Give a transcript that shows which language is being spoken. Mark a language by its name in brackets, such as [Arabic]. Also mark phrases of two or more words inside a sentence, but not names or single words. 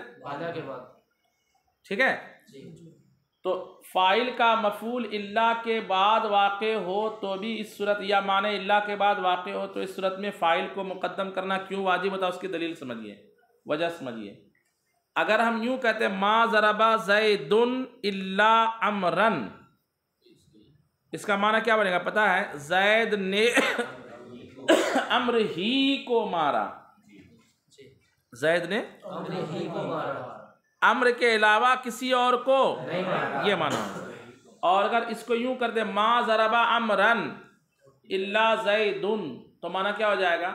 [Urdu] کے بعد. ٹھیک ہے. تو فاعل کا مفعول الا کے بعد واقع ہو تو بھی اس صورت، یا معنی الا کے بعد واقع ہو تو اس صورت میں فاعل کو مقدم کرنا کیوں واجب ہوتا ہے؟ اس کی دلیل سمجھیے، وجہ سمجھیے. اگر ہم یوں کہتے ہیں [Arabic] ما ضرب زید الا عمرن، [Urdu] اس کا معنی کیا بنے گا پتہ ہے؟ زید نے امر ہی کو مارا، زید نے امر کے علاوہ کسی اور کو، یہ معنی. اور اگر اس کو یوں کر دے [Arabic] ما ضرب امرن الا زید، [Urdu] تو معنی کیا ہو جائے گا؟